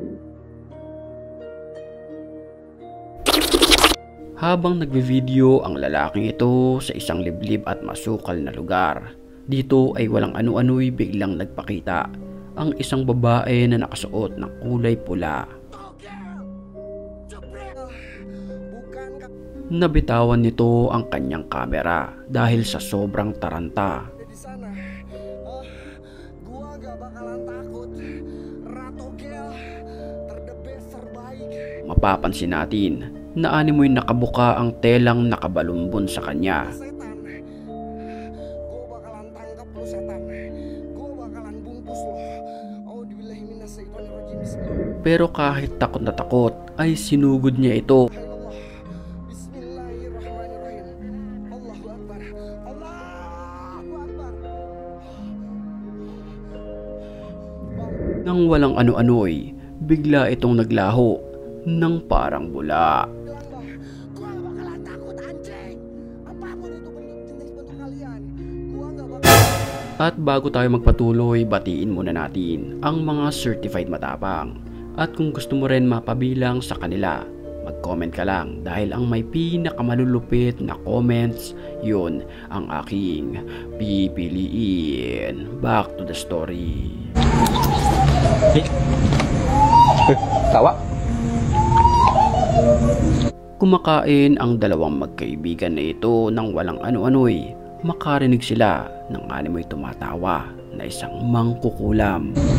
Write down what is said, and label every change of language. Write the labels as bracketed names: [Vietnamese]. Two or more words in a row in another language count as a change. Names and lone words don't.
[Filipino] Habang nagvi-video ang lalaking ito sa isang liblib at masukal na lugar, dito ay walang ano-ano'y biglang nagpakita ang isang babae na nakasuot ng kulay pula. nabitawan nito ang kanyang kamera dahil sa sobrang taranta. [Indonesian] Di sana, gua gak bakalan takut. Ratu Gel, [English] the best [Indonesian] terbaik. [Filipino] Mapapansin natin na animoy nakabuka ang telang nakabalumbon sa kanya. [Indonesian] Setan, gua bakalan tangkap lu setan. Gua bakalan bungkus lo. [Arabic] أعوذ بالله من الشيطان الرجيم. Bismillah. [Filipino] Pero kahit takot na takot ay sinugod niya ito. [Arabic] Bismillahirrahmanirrahim. الله أكبر. الله أكبر. [Filipino] Nang walang ano-ano'y bigla itong naglaho ng parang bula. [Indonesian] Gua gak bakalan takut anjing. Apapun itu jenis bentuk kalian, gua gak bakalan. [Filipino] At bago tayo magpatuloy, batiin muna natin ang mga certified matapang. At kung gusto mo rin mapabilang sa kanila, mag-comment ka lang dahil ang may pinakamalulupit na comments, yun ang aking pipiliin. [English] Back to the story. [Filipino] Tawa? Kumakain ang dalawang magkaibigan na ito nang walang ano-ano'y makarinig sila ng animoy tumatawa na isang mangkukulam.